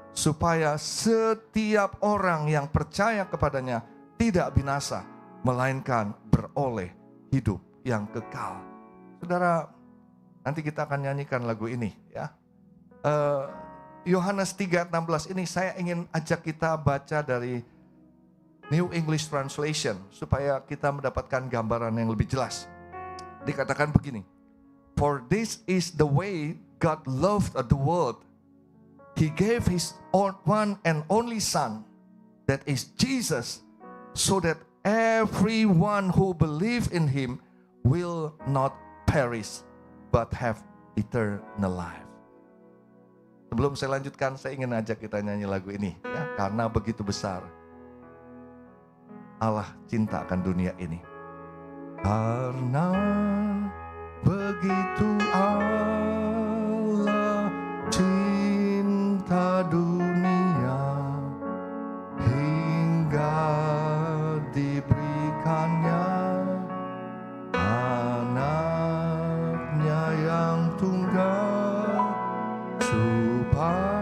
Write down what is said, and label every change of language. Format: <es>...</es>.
<id>Supaya setiap orang yang percaya kepadanya tidak binasa, melainkan beroleh hidup yang kekal. Saudara, nanti kita akan nyanyikan lagu ini ya. Yohanes 3:16 ini saya ingin ajak kita baca dari New English Translation supaya kita mendapatkan gambaran yang lebih jelas. Dikatakan begini,</id> <en>for this is the way God loved the world. He gave his one and only son, that is Jesus, so that everyone who believes in him will not perish but have eternal life.</en> <id>Sebelum saya lanjutkan, saya ingin ajak kita nyanyi lagu ini ya, karena begitu besar Allah cinta akan dunia ini. Karena begitu Allah cinta dunia, hingga diberikannya anaknya yang tunggal, supaya</id>